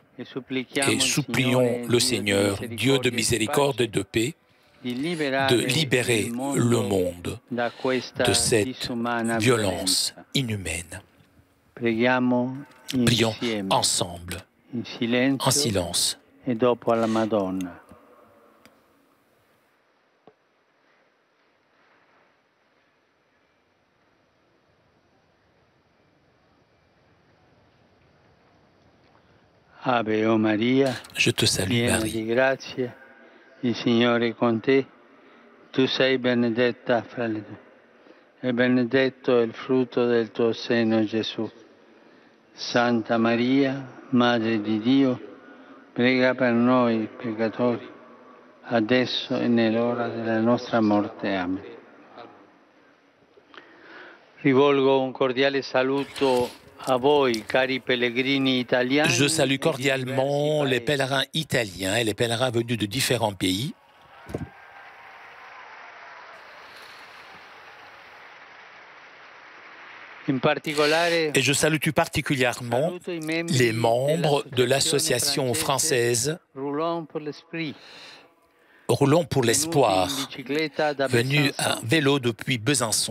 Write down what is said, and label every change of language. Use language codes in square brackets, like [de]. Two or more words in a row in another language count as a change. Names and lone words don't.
[fr] Et supplions le Seigneur, Dieu de miséricorde et de paix, de libérer le monde de cette violence inhumaine. Prions ensemble, en silence. [it] E dopo alla Madonna. Ave o Maria, [fr] Je te salue [it] piena [fr] Marie, [it] di grazia, il Signore è con te. Tu sei benedetta fra le donne, e benedetto è il frutto del tuo seno, Gesù. Santa Maria, Madre di Dio, prega per noi peccatori, adesso e nell'ora della nostra morte. Amen. Rivolgo un cordiale saluto a voi, cari pellegrini italiani. [fr] je salue cordialement les pèlerins italiens et les pèlerins venus de différents pays. Et je salue tout particulièrement les membres de l'association française Roulons pour l'espoir, venus à vélo depuis Besançon.